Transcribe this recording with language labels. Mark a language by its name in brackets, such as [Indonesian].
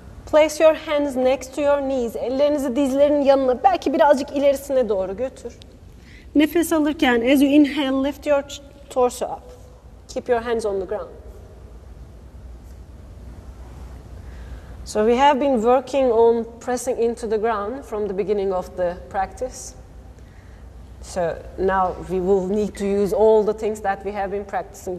[English] Place your hands next to your knees. [Turkish] Ellerinizi dizlerinin yanına, belki birazcık ilerisine doğru götür. Nefes alırken, [English] as you inhale, lift your torso up. Keep your hands on the ground. So we have been working on pressing into the ground from the beginning of the practice. So now we will need to use all the things that we have been practicing.